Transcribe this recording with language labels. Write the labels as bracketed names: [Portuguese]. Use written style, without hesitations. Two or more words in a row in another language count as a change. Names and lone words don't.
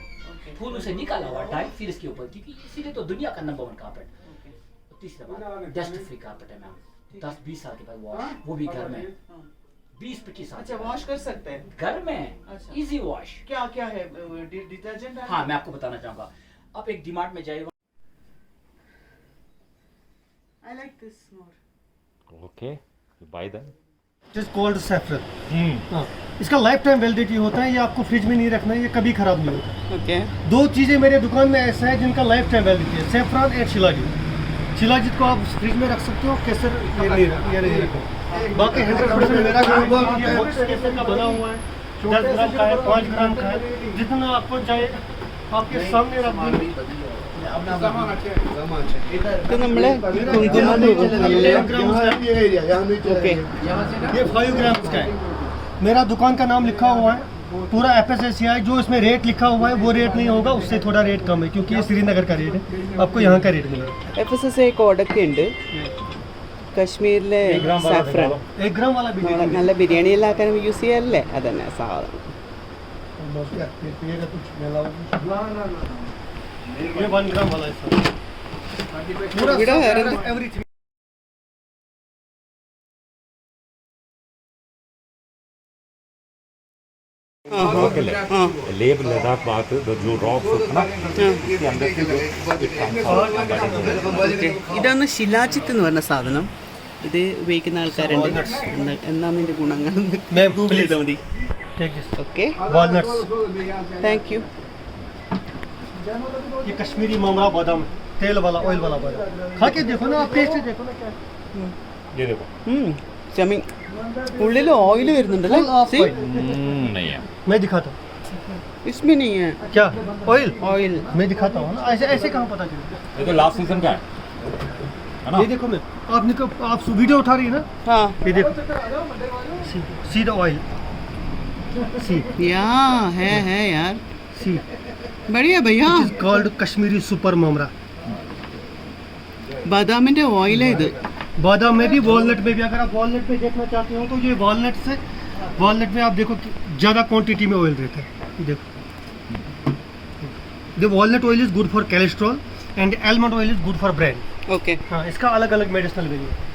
[Hindi] फूलों से निकाला हुआ टाइम फिर इसके ऊपर, क्योंकि इसीलिए तो दुनिया का नंबर 1 कारपेट। तीसरा बात, [English] dust free carpet [Hindi] है मैम। 10-20 साल के बाद वॉश, वो भी घर में 20-25 साल। अच्छा, वॉश कर सकते हैं घर में, अच्छा। [English] easy wash. [Hindi] क्या क्या है डिटर्जेंट? हाँ, मैं आपको बताना चाहूंगा। आप एक डीमार्ट में जाइएगा, [English] I like this more. okay bye then it is called saffron. [Hindi] हाँ, इसका [English] lifetime validity [Hindi] होता है, ये आपको फ्रिज में नहीं रखना है, ये कभी खराब नहीं होता। ओके. 2 चीज़ें मेरे दुकान में ऐसा है जिनका [English] lifetime validity [Hindi] है, [English] saffron and shilajit. [Hindi] शिलाजीत को आप फ्रिज में रख सकते हो, केसर ये नहीं रखो। बाकी 100% मेरा काम ये बॉक्स केसर का बना हुआ है, 10 ग्राम का है, 5 ग्राम का है, जितना आपको चाहिए आपके सामने रख दूँगी। [Malayalam] ഇത് നമ്മള് കുങ്കുമം ओके. [Hindi] ये 5 ग्राम का है। मेरा दुकान का नाम लिखा हुआ है, पूरा FSSAI। जो इसमें रेट लिखा हुआ है वो रेट नहीं होगा, उससे थोड़ा रेट कम है, क्योंकि ये श्रीनगर का रेट है, आपको यहाँ का रेट मिलेगा। [Malayalam] FSSAI കോഡൊക്കെ ഉണ്ട് കശ്മീരിലെ സാഫ്രൻ. [Hindi] 1 ग्राम वाला भी [Malayalam] നമ്മള് നല്ല ബിരിയാണി എല്ലാം ആക്കാൻ യൂസ് ചെയ്യാറില്ലേ, അതന്നെ സാധനം. [Hindi] ये 1 ग्राम वाला है सर। पूरा [Malayalam] ഇവിടെ വേറെ എന്ത്? [Hindi] एवरीथिंग। लेब लद्दाख बात जो रॉक ना इसके अंदर से [Malayalam] ഇതാണ് ശിലാജിത്ത് എന്ന് പറഞ്ഞ സാധനം. ഇത് ഉപയോഗിക്കുന്ന ആൾക്കാരുണ്ട്. എന്നാണ് ഇതിന്റെ ഗുണങ്ങൾ ഗൂഗിൾ ചെയ്താൽ മതി. [English] Take this. [Malayalam] ഓക്കെ, [English] Walnuts। thank you. [Hindi] ये कश्मीरी ममरा बादाम, तेल वाला, ऑयल वाला बादाम। खा के देखो ना, आप टेस्ट देखो ना क्या। ये देखो [Malayalam] ചമി ഉള്ളിൽ ഓയിൽ വരുന്നുണ്ടല്ലേ? [English] See? [Hindi] नहीं है मैं दिखाता हूँ। इसमें नहीं है क्या ऑयल? ऑयल. मैं दिखाता हूँ ना, ऐसे ऐसे कहाँ पता चले। ये तो लास्ट सीजन का है ना ये देखो मैं, आपने को आप वीडियो उठा रही है ना, हाँ. [English] ये देखो, see the oil, see [Hindi] या है यार, सी बढ़िया भैया. [English] it is called Kashmiri super mamra. [Malayalam] ബദാമിന്റെ ഓയിലാ ഇത്. [Hindi] बादाम में भी वॉलनट में भी, अगर आप वॉलनट में देखना चाहते हो तो ये वॉलनट में आप देखो ज़्यादा क्वांटिटी में ऑयल रहता है. [English] देखो the walnut oil is good for cholesterol and almond oil is good for brain. [Malayalam] ഓക്കെ. [Hindi] हाँ, इसका अलग अलग [English] medicinal value.